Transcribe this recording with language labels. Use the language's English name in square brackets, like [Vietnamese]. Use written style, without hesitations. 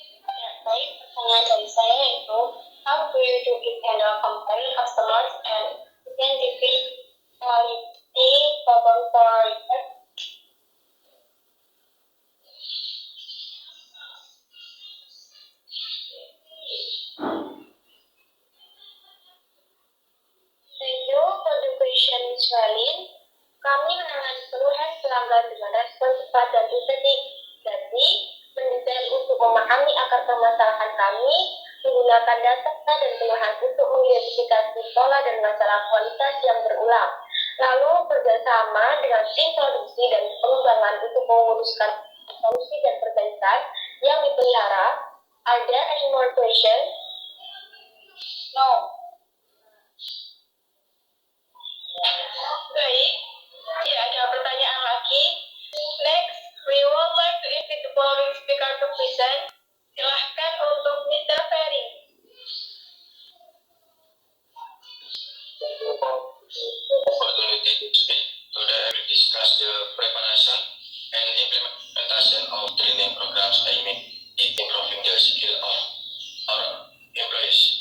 [Indonesian] Ya, baik, pertanyaan dari saya yaitu, [English] how do you do it handle compare customers and identify quality problem for research? Thank you for the question, Ms. Felin. [Indonesian] Kami menangani keluhan pelanggan dengan respon cepat dan investigasi, mendesain untuk memahami akar permasalahan kami, menggunakan data dan keluhan untuk mengidentifikasi pola dan masalah kualitas yang berulang, lalu kerjasama dengan tim produksi dan pengembangan untuk menguruskan solusi dan perbaikan yang dipelihara. [English] Are there any more questions? No. [Indonesian] Baik, tidak ada pertanyaan lagi. [English] Next, we would like to invite the following speaker to present. [Indonesian] Silahkan untuk Mr. Ferry. [English] Thank you for the opportunity to speak. Today I will discuss the preparation and implementation of training programs aiming at improving the skill of our employees.